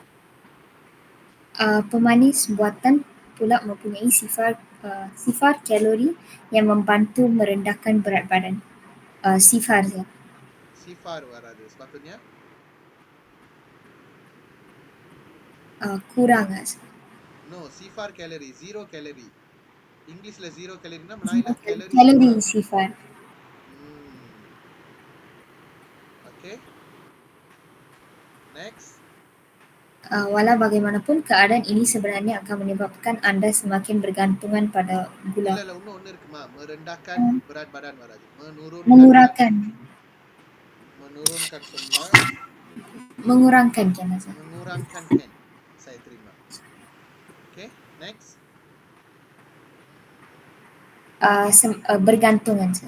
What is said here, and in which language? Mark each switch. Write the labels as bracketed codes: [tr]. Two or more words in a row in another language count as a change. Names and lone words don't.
[ms] Pemanis buatan pula mempunyai sifar kalori yang membantu merendahkan berat badan. Sifar sir. Sifar warada. Sepatutnya? Kurang sir. No, sifar kalori, 0 kalori. [ta] Englishல 0 kaloriனா மலாயில [ms] kalori Kalori kurang. sifar. Okay. Next. Walau bagaimanapun, keadaan ini sebenarnya akan menyebabkan anda semakin bergantungan pada gula. [ta] இல்ல ஒண்ணு இருக்குமா, [ms] merendahkan berat badan warada. Menurunkan semula. Mengurangkan kan sir. Mengurangkan kan. Saya terima. Okay, next. Bergantungan sir.